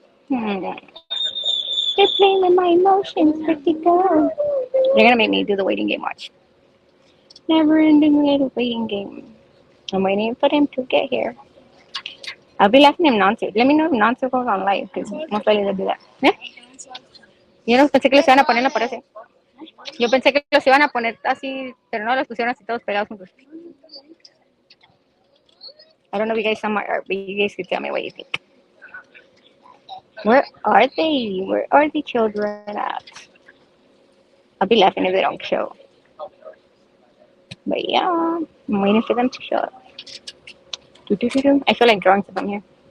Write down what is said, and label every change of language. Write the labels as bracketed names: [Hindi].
[English] They're playing with my emotions. Pretty girl. They're gonna make me do the waiting game. Watch. Never-ending little waiting game. I'm waiting for them to get here. I'll be letting him Nancy. Let me know if Nancy goes on live, because most likely they'll do that. ¿Eh? [Spanish] Yo no pensé que los iban a poner, no parece. Yo pensé que los iban a poner así, pero no los pusieron así todos pegados juntos. [English] I don't know if you guys saw my art, but you guys can tell me what you think. Where are they? Where are the children at? I'll be laughing if they don't show. But yeah, I'm waiting for them to show up. I feel like drawing something here.